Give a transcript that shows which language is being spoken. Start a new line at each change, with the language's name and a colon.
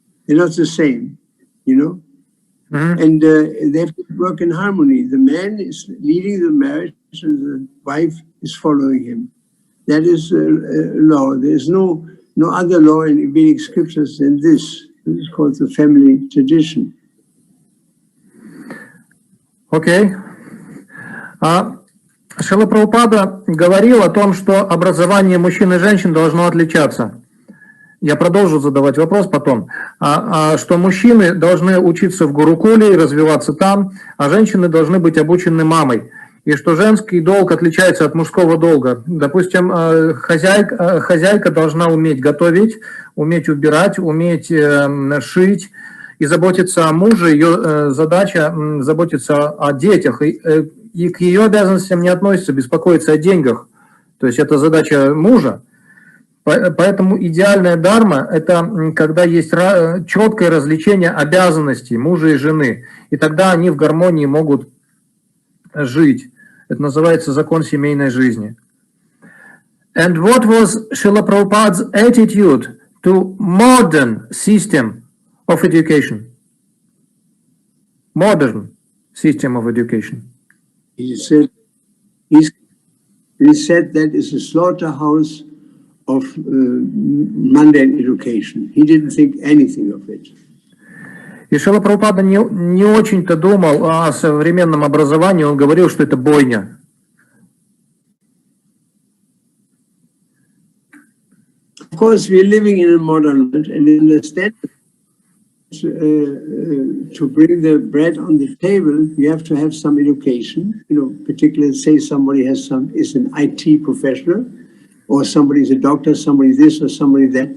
English: They're not the same, you know? Mm-hmm. And they have to work in harmony. The man is leading the marriage and the wife is following him. That is law. There's no other law in Vedic scriptures than this. This is called the family tradition. Okay.
Russian: Шрила Прабхупада говорил о том, что образование мужчин и женщин должно отличаться. Я продолжу задавать вопрос потом. Что мужчины должны учиться в Гурукуле и развиваться там, а женщины должны быть обучены мамой. И что женский долг отличается от мужского долга. Допустим, хозяйка должна уметь готовить, уметь убирать, уметь шить и заботиться о муже. Ее задача заботиться о детях. И к ее обязанностям не относится беспокоиться о деньгах. То есть это задача мужа. Поэтому идеальная дарма – это когда есть четкое различение обязанностей мужа и жены. И тогда они в гармонии могут жить. Это называется закон семейной жизни.
English: And what was Srila Prabhupada's attitude to modern system of education? Modern system of education. He said that is a slaughterhouse of mundane education. He didn't think anything of it.
Russian: И Шрила Прабхупада не очень-то думал о современном образовании, он говорил, что это бойня.
English: Of course, we are living in a modern world, and understand to bring the bread on the table, you have to have some education. You know, particularly say somebody is an IT professional, or somebody is a doctor, somebody this or somebody that.